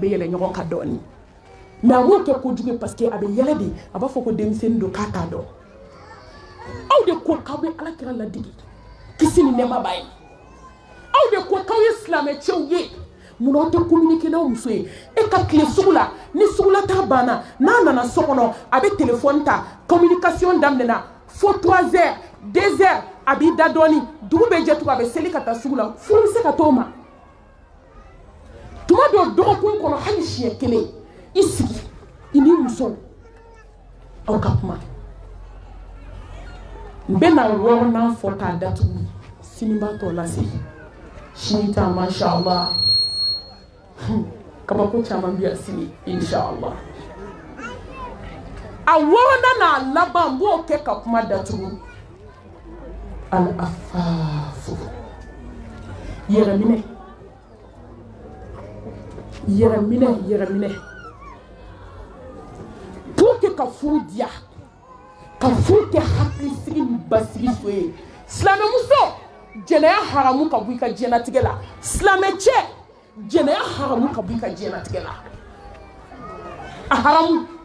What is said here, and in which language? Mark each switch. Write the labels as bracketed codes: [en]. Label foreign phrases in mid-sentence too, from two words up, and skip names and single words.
[bm] bɛ yɛlɛ ɲɔgɔn kan dɔɔnin mais a b'o kɛ kojugu ye [fr] parce que [bm] a bɛ yɛlɛ de a b'a fɔ ko denmisɛnnin don k'a t'a dɔn aw de ko k'aw bɛ Alakira ladege kisi ni nɛɛma b'a ye aw de ko k'aw ye silamɛcɛw ye munna aw tɛ communiquer n'aw muso ye e ka tile sugu la ni sugulata banna n'a nana so kɔnɔ a bɛ téléphone ta communication daminɛna fo 3 heures 2 heures a b'i da dɔɔnin dugu bɛ jɛ tugun a bɛ seli ka taa sugu la furu bɛ se ka t'o ma tuma dɔw dɔgɔkun kɔnɔ hali siɲɛ kelen i sigi i ni muso aw ka kuma n bɛ na 6nan fɔ k'a datugu sini b'a tɔ lase sini ta [ar] ما شاء الله [bm] kabako caman bɛ yan sini [ar] إن شاء الله [bm] a 6nan n'a laban n b'o kɛ ka kuma datugu al-afafu yɛrɛminɛ [fr] pour que [bm] ka furu diya ka furu kɛ hakilisigi ni basigi so ye silamɛmuso jɛnɛya haramu ka bɔ i ka diɲɛlatigɛ la silamɛcɛ jɛnɛya haramu ka bɔ i ka diɲɛlatigɛ la a haramu